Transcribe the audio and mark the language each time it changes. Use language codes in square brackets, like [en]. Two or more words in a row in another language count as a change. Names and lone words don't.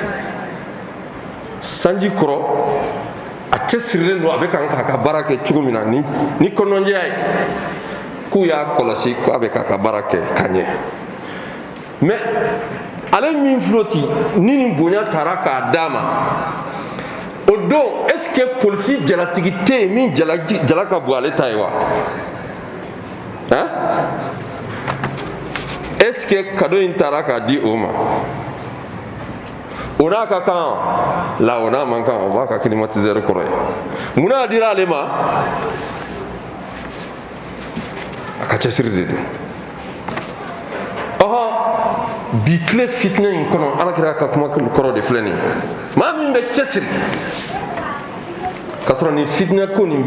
[bm] sanji kɔrɔ a cɛsirilen don a bɛ kan k'a ka baara kɛ cogo min na ni kɔnɔnjɛya ye k'u y'a kɔlɔsi k'a bɛ k'a ka baara kɛ ka ɲɛ mais ale min filɛ ten ni nin bonya taara k'a d'a ma o don [fr] est ce que [bm] polisi jalatigi tɛ yen min jala ka bon ale ta ye wa [fr] est ce que [bm] cadeau in taara k'a di o ma o n'a ka kan la o n'a man kan o b'a ka climatiseur kɔrɔ ye munna a dira ale ma a ka cɛsiri de don bi tile fitinɛ in kɔnɔ alakira ka kuma kɔrɔ de filɛ nin ye maa min bɛ cɛsiri k'a sɔrɔ nin fitinɛ ko nin